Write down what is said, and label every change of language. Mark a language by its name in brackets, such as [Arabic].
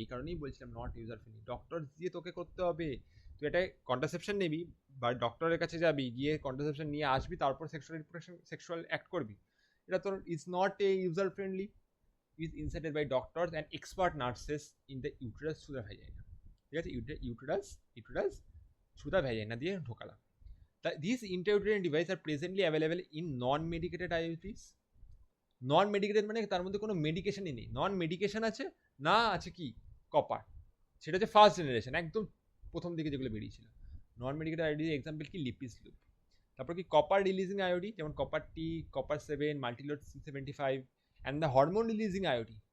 [Bangla] এই কারণেই বলছিলাম নট ইউজার ফ্রেন্ডলি। ডক্টর দিয়ে তোকে করতে হবে, তুই এটা কন্ট্রাসেপশন নিবি বা ডক্টরের কাছে যাবি, গিয়ে কন্ট্রাসেপশন নিয়ে আসবি, তারপর সেক্সুয়াল অ্যাক্ট করবি। এটা তোর [English] Is not a user friendly. Is inserted by doctors and expert nurses in the uterus through the vagina, [Bangla] ঠিক আছে। ইউটেরাস থ্রু দ্য ভ্যাজাইনা দিয়ে ঢোকালাম। [English] These intrauterine devices are presently available in non-medicated IUDs. [Bangla] Non medicated মানে তার মধ্যে কোনো মেডিকেশনই নেই, নন medication আছে না, আছে কি? কপার। সেটা হচ্ছে ফার্স্ট জেনারেশন, একদম প্রথম দিকে যেগুলো বেরিয়েছিল। নন মেডিকেটেড আইওডি এক্সাম্পল কি? লিপিস লুপ। তারপর কি? [English] Copper releasing IUD, যেমন copper T, copper 7, multiload 375, and the hormone releasing IUD.